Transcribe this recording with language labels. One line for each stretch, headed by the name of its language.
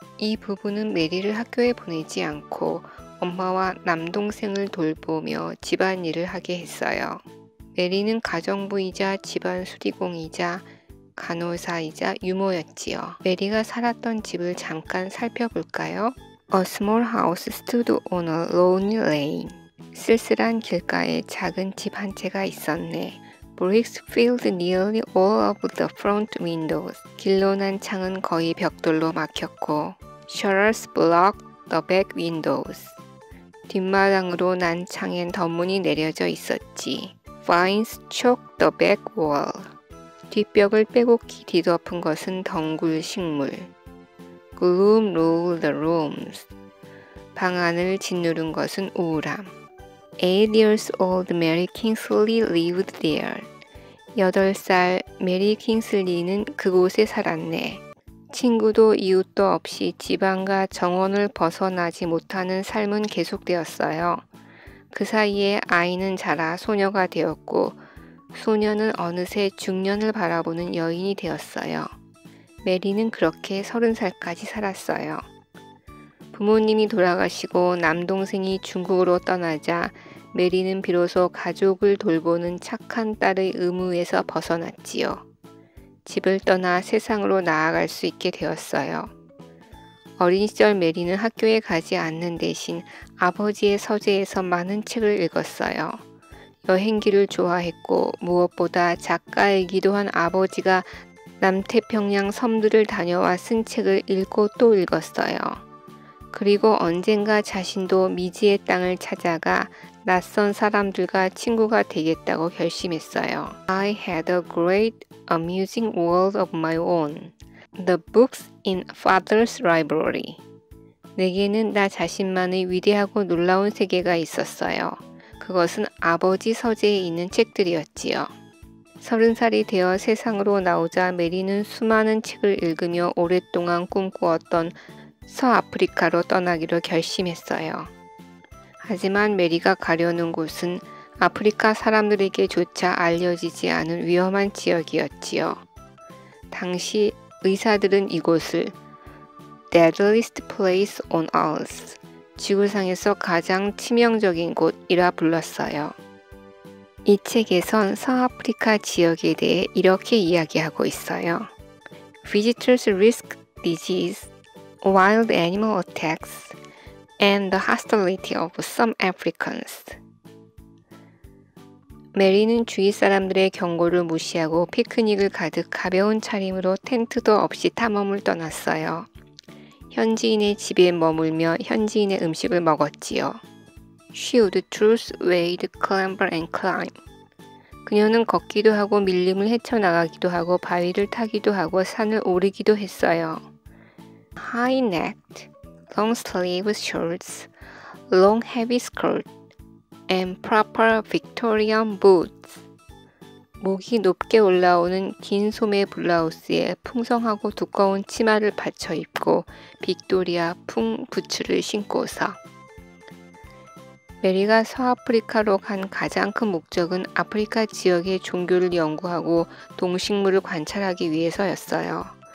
Korean: 이 부부는 메리를 학교에 보내지 않고 엄마와 남동생을 돌보며 집안일을 하게 했어요. 메리는 가정부이자 집안 수리공이자 간호사이자 유모였지요. 메리가 살았던 집을 잠깐 살펴볼까요?
English: A small house stood on a lonely lane.
Korean: 쓸쓸한 길가에 작은 집 한 채가 있었네.
English: Bricks filled nearly all of the front windows.
Korean: 길로 난 창은 거의 벽돌로 막혔고
English: Shutters blocked the back windows.
Korean: 뒷마당으로 난 창엔 덧문이 내려져 있었지.
English: Vines choked the back wall.
Korean: 뒷벽을 빼곡히 뒤덮은 것은 덩굴 식물.
English: Gloom ruled the rooms.
Korean: 방 안을 짓누른 것은 우울함.
English: 8 years old Mary Kingsley lived there.
Korean: 8살 메리 킹슬리는 그곳에 살았네. 친구도 이웃도 없이 집안과 정원을 벗어나지 못하는 삶은 계속되었어요. 그 사이에 아이는 자라 소녀가 되었고 소녀는 어느새 중년을 바라보는 여인이 되었어요. 메리는 그렇게 30살까지 살았어요. 부모님이 돌아가시고 남동생이 중국으로 떠나자 메리는 비로소 가족을 돌보는 착한 딸의 의무에서 벗어났지요. 집을 떠나 세상으로 나아갈 수 있게 되었어요. 어린 시절 메리는 학교에 가지 않는 대신 아버지의 서재에서 많은 책을 읽었어요. 여행기를 좋아했고 무엇보다 작가이기도 한 아버지가 남태평양 섬들을 다녀와 쓴 책을 읽고 또 읽었어요. 그리고 언젠가 자신도 미지의 땅을 찾아가 낯선 사람들과 친구가 되겠다고 결심했어요.
English: I had a great amusing world of my own. The books in father's library.
Korean: 내게는 나 자신만의 위대하고 놀라운 세계가 있었어요. 그것은 아버지 서재에 있는 책들이었지요. 30살이 되어 세상으로 나오자 메리는 수많은 책을 읽으며 오랫동안 꿈꾸었던 서아프리카로 떠나기로 결심했어요. 하지만 메리가 가려는 곳은 아프리카 사람들에게조차 알려지지 않은 위험한 지역이었지요. 당시 의사들은 이곳을
English: Deadliest place on earth,
Korean: 지구상에서 가장 치명적인 곳이라 불렀어요. 이 책에선 서아프리카 지역에 대해 이렇게 이야기하고 있어요.
English: Visitors risk disease, wild animal attacks, and the hostility of some Africans.
Korean: 메리는 주위 사람들의 경고를 무시하고 피크닉을 가득 가벼운 차림으로 텐트도 없이 탐험을 떠났어요. 현지인의 집에 머물며 현지인의 음식을 먹었지요.
English: She would choose wade, clamber and climb.
Korean: 그녀는 걷기도 하고 밀림을 헤쳐나가기도 하고 바위를 타기도 하고 산을 오르기도 했어요.
English: High-necked, long-sleeved shirts, long heavy skirt, and proper Victorian boots.
Korean: 목이 높게 올라오는 긴 소매 블라우스에 풍성하고 두꺼운 치마를 받쳐 입고 빅토리아 풍 부츠를 신고서. 메리가 서아프리카로 간 가장 큰 목적은 아프리카 지역의 종교를 연구하고 동식물을 관찰하기 위해서였어요.